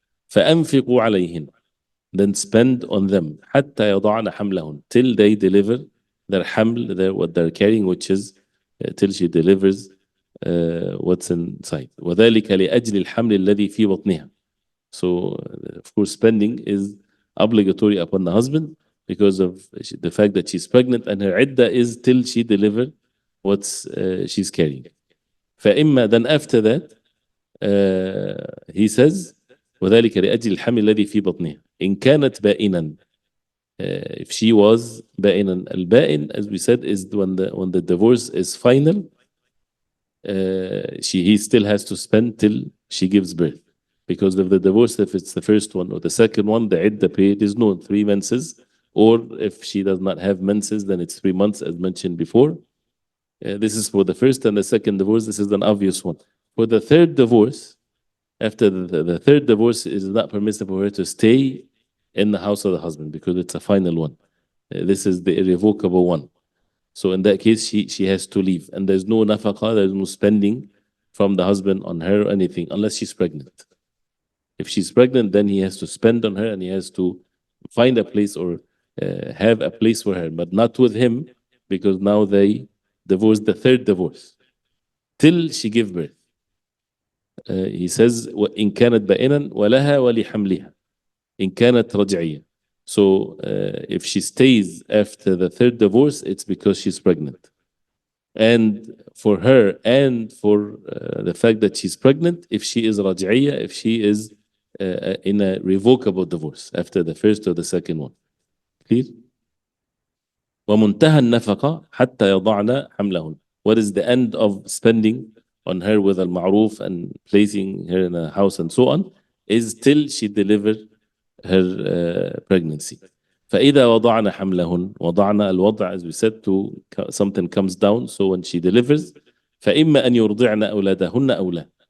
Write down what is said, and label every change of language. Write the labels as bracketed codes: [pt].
[ar] فَأَنْفِقُوا عَلَيْهِنْ, [en] then spend on them [ar] حَتَّى يَضَعْنَ حَمْلَهُنْ, [en] till they deliver their haml, what they're carrying, which is till she delivers what's inside. [ar] وَذَلِكَ لِأَجْلِ الْحَمْلِ الَّذِي فِي بَطْنِهَا. [en] So, of course, spending is obligatory upon the husband because of the fact that she's pregnant, and her iddah is till she delivers what she's carrying. [ar] فإما, [en] then after that, he says, [ar] وذلك لأجل الحمل الذي في بطنها إن كانت بائنا. [en] If she was بائنا, البائن, as we said, is when the divorce is final, he still has to spend till she gives birth. Because of the divorce, if it's the first one or the second one, the iddah period is known, 3 menses. Or if she does not have menses, then it's 3 months, as mentioned before. This is for the first and the second divorce. This is an obvious one. For the third divorce, after the third divorce, it is not permissible for her to stay in the house of the husband because it's a final one. This is the irrevocable one. So in that case, she has to leave. And there's no nafaqah, there's no spending from the husband on her or anything, unless she's pregnant. If she's pregnant, then he has to spend on her and he has to find a place or have a place for her, but not with him, because now they divorced the third divorce till she give birth. He says, [ar] إن كانت بائنا ولها ولحملها إن كانت رجعية. [en] So if she stays after the third divorce, it's because she's pregnant. And for her and for the fact that she's pregnant, if she is raj'iyya, if she is in a revocable divorce after the first or the second one. Clear? [ar] ومنتهى النفقة حتى يضعن حملهن. [en] What is the end of spending on her with al-ma'ruf and placing her in a house and so on, is till she deliver her pregnancy. [ar] فإذا وضعن حملهن, وضعن الوضع, [en] as we said, to something comes down, so when she delivers, [ar] فإما أن يرضعن أولادهن أو لا.